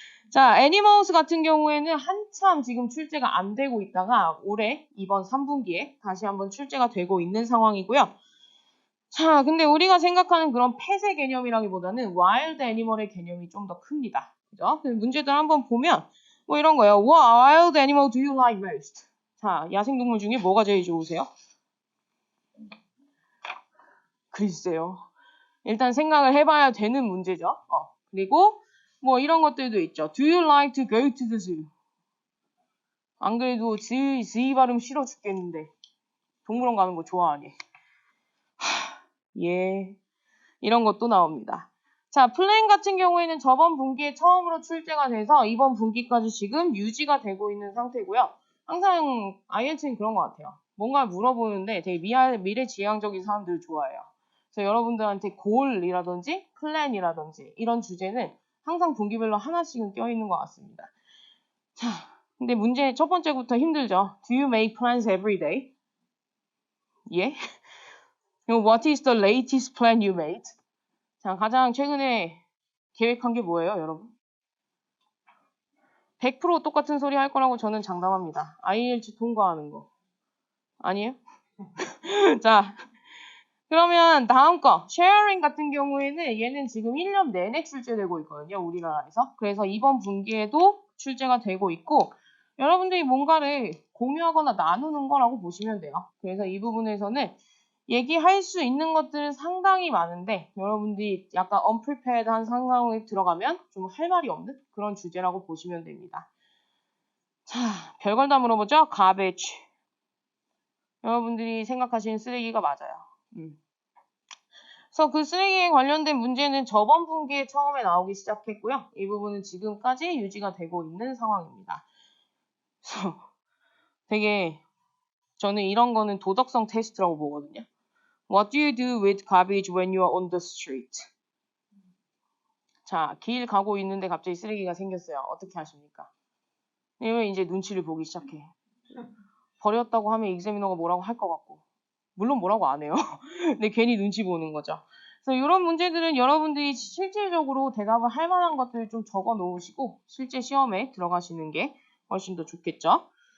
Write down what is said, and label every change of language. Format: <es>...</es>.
<ko>자, 애니멀스 같은 경우에는 한참 지금 출제가 안 되고 있다가 올해 이번 3분기에 다시 한번 출제가 되고 있는 상황이고요. 자, 근데 우리가 생각하는 그런 펫의 개념이라기보다는 와일드 애니멀의 개념이 좀 더 큽니다. 그죠? 문제들 한번 보면 뭐 이런 거예요.</ko> <en>What wild animal do you like most?</en> <ko>자, 야생동물 중에 뭐가 제일 좋으세요? 글쎄요. 일단 생각을 해봐야 되는 문제죠. 그리고 뭐 이런 것들도 있죠.</ko> <en>Do you like to go to the zoo?</en> <ko>안 그래도 Z 발음 싫어 죽겠는데 동물원 가는 거 좋아하니? 예. 이런 것도 나옵니다. 자, 플랜 같은 경우에는 저번 분기에 처음으로 출제가 돼서 이번 분기까지 지금 유지가 되고 있는 상태고요. 항상 IELTS는 그런 것 같아요. 뭔가 물어보는데 되게 미래지향적인 사람들을 좋아해요. 그래서 여러분들한테 골이라든지 플랜이라든지 이런 주제는 항상 분기별로 하나씩은 껴있는 것 같습니다. 자, 근데 문제 첫 번째부터 힘들죠.</ko> <en>Do you make plans every day?</en> <ko>예?</ko> <en>What is the latest plan you made?</en> <ko>자, 가장 최근에 계획한 게 뭐예요, 여러분? 100% 똑같은 소리 할 거라고 저는 장담합니다. IELTS 통과하는 거. 아니에요? 자, 그러면 다음 거. 쉐어링 같은 경우에는 얘는 지금 1년 내내 출제되고 있거든요, 우리나라에서. 그래서 이번 분기에도 출제가 되고 있고, 여러분들이 뭔가를 공유하거나 나누는 거라고 보시면 돼요. 그래서 이 부분에서는 얘기할 수 있는 것들은 상당히 많은데 여러분들이 약간 unprepared한 상황에 들어가면 좀 할 말이 없는 그런 주제라고 보시면 됩니다. 자, 별걸 다 물어보죠? garbage. 여러분들이 생각하시는 쓰레기가 맞아요. 그래서 그 쓰레기에 관련된 문제는 저번 분기에 처음에 나오기 시작했고요. 이 부분은 지금까지 유지가 되고 있는 상황입니다. 그래서 되게 저는 이런 거는 도덕성 테스트라고 보거든요.</ko> <en>What do you do with garbage when you are on the street?</en> <ko>자, 길 가고 있는데 갑자기 쓰레기가 생겼어요. 어떻게 하십니까? 이러면 이제 눈치를 보기 시작해. 버렸다고 하면 examiner가 뭐라고 할 것 같고. 물론 뭐라고 안 해요. 근데 괜히 눈치 보는 거죠. 그래서 이런 문제들은 여러분들이 실질적으로 대답을 할 만한 것들을 좀 적어 놓으시고 실제 시험에 들어가시는 게 훨씬 더 좋겠죠.</ko>